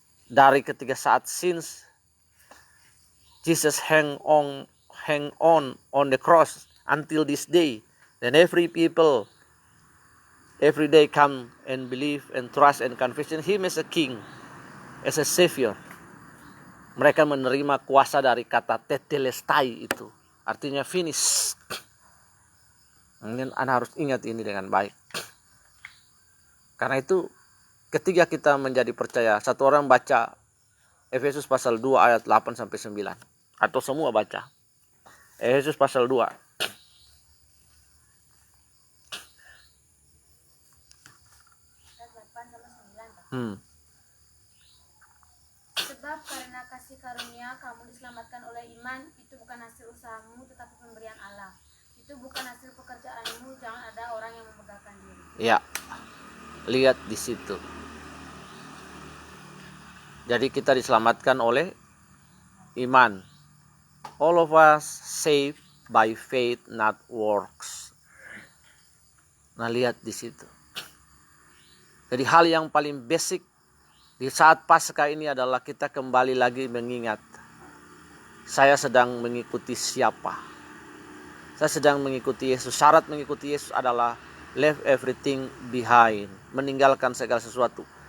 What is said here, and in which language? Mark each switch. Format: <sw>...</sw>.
<id>Dari ketika saat</id> <en>since Jesus hang on the cross until this day. Then every people every day come and believe and trust and confess him as a king, as a savior.</en> <id>Mereka menerima kuasa dari kata tetelestai itu. Artinya finish. Anda harus ingat ini dengan baik. Karena itu ketika kita menjadi percaya, satu orang baca Efesus pasal 2 ayat 8 sampai 9. Atau semua baca. Efesus pasal 2. Sebab karena kasih karunia kamu diselamatkan oleh iman, itu bukan hasil usahamu tetapi pemberian Allah. Itu bukan hasil pekerjaanmu, jangan ada orang yang membanggakan diri. Ya, lihat di situ. Jadi kita diselamatkan oleh iman.</id> <en>All of us saved by faith, not works.</en> <id>Nah, lihat di situ. Jadi hal yang paling basic di saat Paskah ini adalah kita kembali lagi mengingat, saya sedang mengikuti siapa. Saya sedang mengikuti Yesus. Syarat mengikuti Yesus adalah</id> <en>leave everything behind,</en> <id>meninggalkan segala sesuatu.</id>